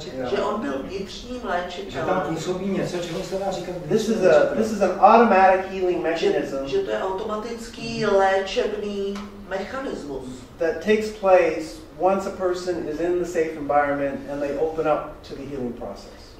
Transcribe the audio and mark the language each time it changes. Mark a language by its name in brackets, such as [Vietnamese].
[Czech] Že on byl vnitřním léčitelem. Že tam působí něco, čemu se dá říkat. [English] This is an automatic healing mechanism. [Czech] Že to je automatický léčebný mechanismus. [English] That takes place once a person is in the safe environment and they open up to the healing process.